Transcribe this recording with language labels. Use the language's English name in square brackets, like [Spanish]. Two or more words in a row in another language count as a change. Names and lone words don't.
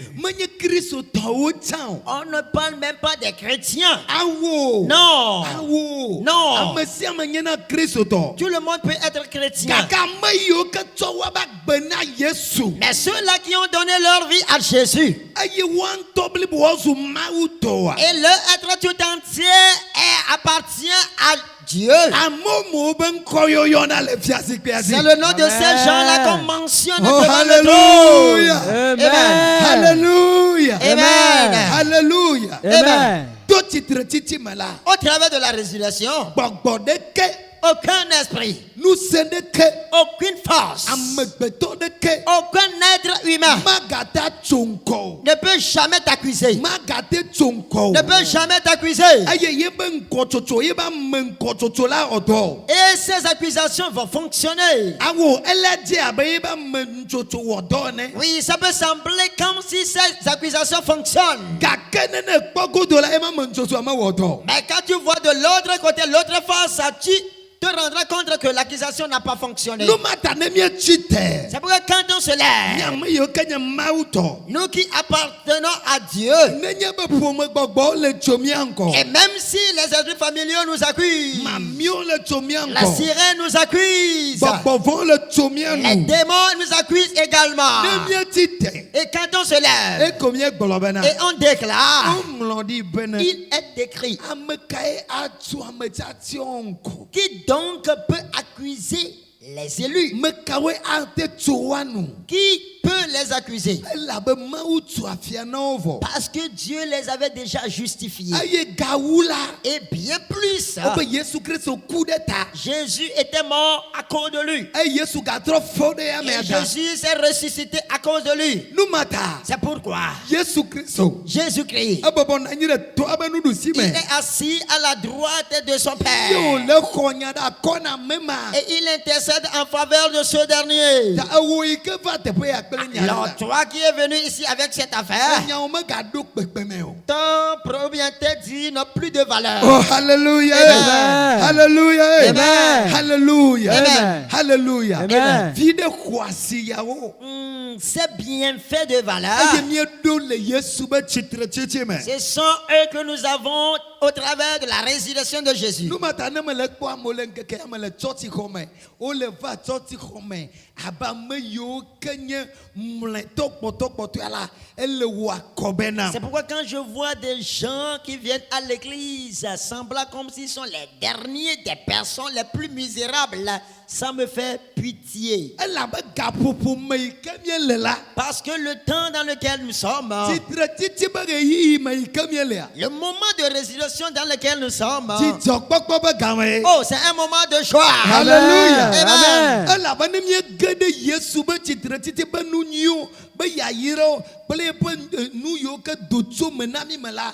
[Ewe] Menye kristotɔwo tsã o. [French] On ne parle même pas des chrétiens. [Ewe] Awo. [French] Non. [Ewe] Awo. [French] Non. [Ewe] Ame sia ame nye na kristotɔ. [French] Tout le monde peut être chrétien. [Ewe] Gake ame yiwo ke tsɔ woƒe agbe na Yesu. [French] Mais ceux-là qui ont donné leur vie à Jésus [Ewe] Eye woa ŋutɔ blibo wozu Mawu tɔa. [French] et leur être tout entier appartient à Dieu. [Ewe] Amomo be ŋkɔ yɔ yɔna le fiazikpea dzi. [French] C'est le nom de ces Amen. gens-là qu'on mentionne Oh, devant le trône. hallelujah. Amen. Hallelujah. Amen. Hallelujah. Amen. [Ewe] To tsitre titi me la. [French] Au travers de la résurrection, [Ewe] Gbɔgbɔ ɖeke. [French] aucun esprit, [Ewe] Nusẽ ɖeke. [French] aucune force, [Ewe] Amegbetɔ ɖeke. [French] aucun être humain [Ewe] Magata tso ŋkɔ o. [French] ne peut jamais t'accuser. [Ewe] Magate tso ŋkɔ o. [French] Ne peut jamais t'accuser. [Ewe] Eye yebe ŋkɔtsotso yebe ame ŋkɔtsotso la ɔdɔ. [French] Et ces accusations vont fonctionner. [Ewe] Awo ele dze abe yebe ame ŋutsotso wɔdɔ ene. [French] Oui, ça peut sembler comme si ces accusations fonctionnent. [Ewe] Gake ne ne kpɔ godo la eme ame ŋutsotso ame wɔdɔ. [French] Mais quand tu vois de l'autre côté, l'autre face, tu te rendras compte que l'accusation n'a pas fonctionné. [Ewe] Numata ne mietsi te. [French] C'est pourquoi quand on se lève, [Ewe] Nyame yiwo ke nye Mawu tɔ. [French] nous qui appartenons à Dieu, [Ewe] Nenye be ƒome gbɔgbɔ le tso mía ŋkɔ. [French] et même si les esprits familiaux nous accusent, [Ewe] Mamiwo le tso mía [French] la [Ewe] ŋkɔ. [French] sirène nous accuse, [Ewe] Gbɔgbɔvɔ le tso mía [French] les [Ewe] nu. [French] démons nous accusent également. [Ewe] Ne mietsi te. [French] Et quand on se lève [Ewe] Eko míegblɔ bena. [French] et on déclare, [Ewe] Woŋlɔ ɖi bena. [French] il est écrit, [Ewe] Ame kae atu ame tsatsiwo ŋkɔ. [French] qui donc peut accuser les élus? [Ewe] Me kawoe ate tso wa nu. [French] Qui peut les accuser? [Ewe] Elabe Mawu tu afia na wo vɔ. [French] Parce que Dieu les avait déjà justifiés. [Ewe] Eye gawu la. [French] Et bien plus, [Ewe] Wobe Yesu Kristo ku ɖe ta. [French] Jésus était mort à cause de lui. [Ewe] Eye Yesu gatrɔ fɔ ɖe [French] Et [Ewe] amea ta. [French] Jésus s'est ressuscité à cause de lui. [Ewe] Numata. [French] C'est pourquoi [Ewe] Yesu Kristo. [French] Jésus-Christ, [Ewe] Ebɔbɔ na anyi ɖe toa be nuɖusi [French] il [Ewe] me. [French] est assis à la droite de son [Ewe] Yo [French] Père. [Ewe] le xɔ nya ɖe akɔna me ma. [French] Et il intercède en faveur de ce dernier. [Ewe] Ta ewo yi ke va teƒe ya kple nya [French] Alors [Ewe] la. [French] toi qui es venu ici avec cette affaire, [Ewe] Nyawo megaɖo kpekpeme o. [French] ton propriété dit n'a plus de valeur. Oh, hallelujah. Amen. Hallelujah. Amen. Hallelujah. Amen. Hallelujah. Amen. [Ewe] Vi ɖe xɔasi yawo. [French] Ces bienfaits de valeur, [Ewe] Eye mieɖo le Yesu be tsitretsitsi me. [French] ce sont eux que nous avons au travers de la résurrection de Jésus. [Ewe] Numata ne mele kpɔ amewo le ŋkeke ya me le tsɔtsixɔ me. Wole va tsɔtsixɔ me abe ame yiwo ke nye mlɔetɔ kpɔtɔkpɔtɔe la. Ele wɔ akɔbɛ na. [French] C'est pourquoi quand je vois des gens qui viennent à l'église semblant comme s'ils sont les derniers des personnes les plus misérables, ça me fait pitié. [Ewe] Elabe gaƒoƒo me yi ke miele la. [French] Parce que le temps dans lequel nous sommes, [Ewe] Tsitretsitsi be ɣeyiɣi me yi ke mielea. [French] le moment de résurrection dans lequel nous sommes, [Ewe] Dzidzɔkpɔkpɔ be game. [French] oh, c'est un moment de joie. Hallelujah. Amen. [Ewe] Elabe ne miege ɖe Yesu be tsitretsitsi be nu nyuiwo be yayirawo kple eƒe nu yiwo ke do tso me na mi me la.